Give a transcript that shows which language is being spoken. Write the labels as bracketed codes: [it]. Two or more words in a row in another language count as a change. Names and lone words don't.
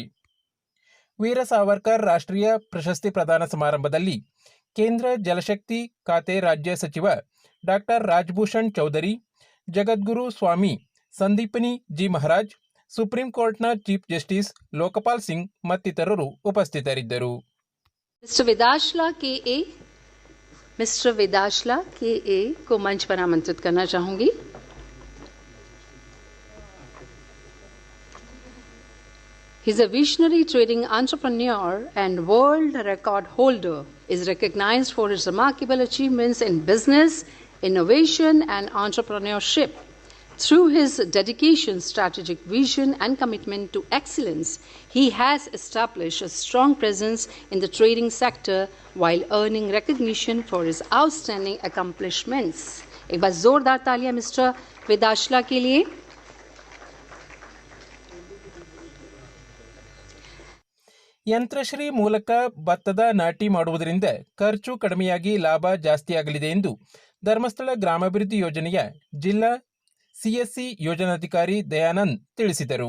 [kn] ವೀರ ಸಾವರ್ಕರ್ ರಾಷ್ಟ್ರೀಯ ಪ್ರಶಸ್ತಿ ಪ್ರದಾನ ಸಮಾರಂಭದಲ್ಲಿ ಕೇಂದ್ರ ಜಲಶಕ್ತಿ ಖಾತೆ ರಾಜ್ಯ ಸಚಿವ ಡಾಕ್ಟರ್ ರಾಜಭೂಷಣ್ ಚೌಧರಿ, ಜಗದ್ಗುರು ಸ್ವಾಮಿ ಸಂದೀಪನಿ ಜಿ ಮಹಾರಾಜ್, ಸುಪ್ರೀಂ ಕೋರ್ಟ್ನ [en] chief justice [kn] ಲೋಕಪಾಲ್ ಸಿಂಗ್ ಮತ್ತಿತರರು ಉಪಸ್ಥಿತರಿದ್ದರು. [hi] मिस्टर वेदाशला के ए को मंच पर आमंत्रित करना चाहूंगी. [en] He is a visionary trading entrepreneur and world record holder. Is recognized for his remarkable achievements in business, innovation and entrepreneurship. Through his dedication, strategic vision and commitment to excellence, he has established a strong presence in the trading sector while earning recognition for his outstanding accomplishments. [hi] एक बार जोरदार तालियां मिस्टर वेदाशला के लिए. [kn] ಯಂತ್ರಶ್ರೀ ಮೂಲಕ ಭತ್ತದ ನಾಟಿ ಮಾಡುವುದರಿಂದ ಖರ್ಚು ಕಡಿಮೆಯಾಗಿ ಲಾಭ ಜಾಸ್ತಿಯಾಗಲಿದೆ ಎಂದು ಧರ್ಮಸ್ಥಳ ಗ್ರಾಮಾಭಿವೃದ್ಧಿ ಯೋಜನೆಯ ಜಿಲ್ಲಾ ಸಿಎಸ್ಸಿ ಯೋಜನಾಧಿಕಾರಿ ದಯಾನಂದ್ ತಿಳಿಸಿದರು.